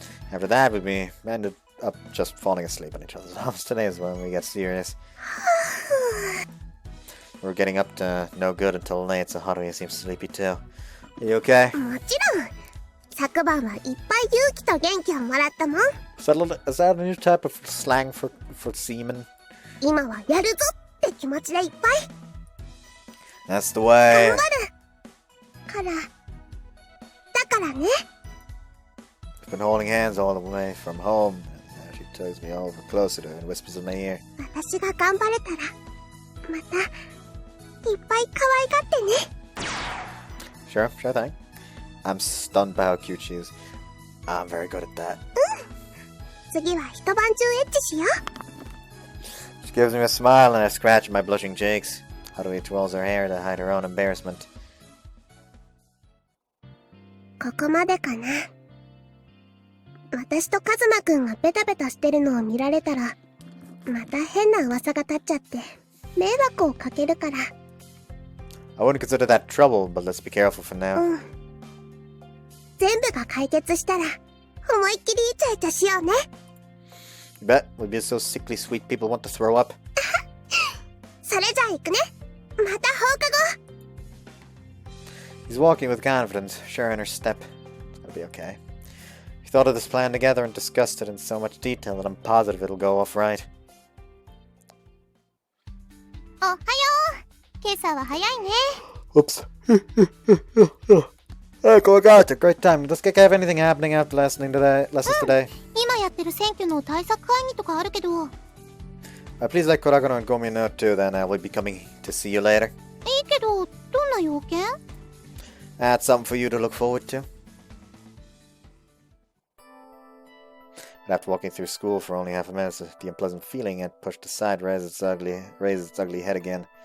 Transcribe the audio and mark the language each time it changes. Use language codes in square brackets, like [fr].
[en] After that, we ended up just falling asleep on each other's arms. Today is when we get serious. We're getting up to no good until late, so Haruhi seems sleepy too. Are you okay? [ja] もちろん。昨晩はいっぱい勇気と元気をもらったもん。 [en] Is that a new type of slang for semen? [ja] 今はやるぞって気持ちでいっぱい。 [en] That's the way. [ja] 頑張る。から。だからね。 [en] We've been holding hands all the way from home. And now she tugs me over closer to her and whispers in my ear. [ja] 私が頑張れたら、また、いっぱい可愛がってね。 [en] Sure thing. I'm stunned by how cute she is. I'm very good at that. [ja] 次は一晩中エッチしよう。 [en] She gives me a smile and I scratch my blushing cheeks. Haruhi twirls her hair to hide her own embarrassment. [ja] ここまでかな。私とカズマくんがベタベタしてるのを見られたら、また変な噂が立っちゃって、迷惑をかけるから。 [en] I wouldn't consider that trouble, but let's be careful for now. [ja] うん。全部が解決したら、思いっきりイチャイチャしようね。 [en] You bet? We'll be so sickly sweet people want to throw up. [ja] それじゃあ行くね。また放課後。 [en] He's walking with confidence, sure in her step. It'll be okay. We thought of this plan together and discussed it in so much detail that I'm positive it'll go off right. [ja] おはよう。今朝は早いね。 [en] Oops. Hey, Kawagata, great time. Does Keka have anything happening after lessons today? [ja] 今やってる選挙の対策会議とかあるけど。い [en] Please let Kuragano and Gomi know too, then I will be coming to see you later. [ja] いけど、どんな要件？ [en] That's something for you to look forward to. But after walking through school for only half a minute, the unpleasant feeling had pushed aside raised its ugly head again.